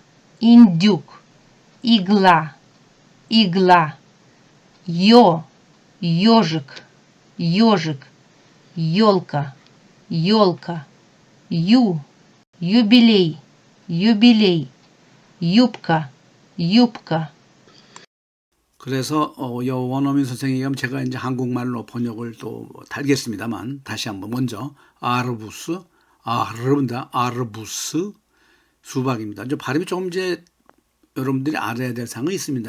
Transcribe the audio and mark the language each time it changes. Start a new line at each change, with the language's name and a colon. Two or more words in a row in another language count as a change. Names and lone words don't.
Russian: Индюк. Игла. Игла. Ежик. Ежик. Елка. Елка. Юбилей. Юбилей. Юбка. Юбка.
Korean: 그래서 원어민 선생님이 제가 이제 한국말로 번역을 또 달겠습니다만 다시 한번 먼저 아르부스 수박입니다. 이제 발음이 조금 이제 여러분들이 알아야 될 사항이 있습니다.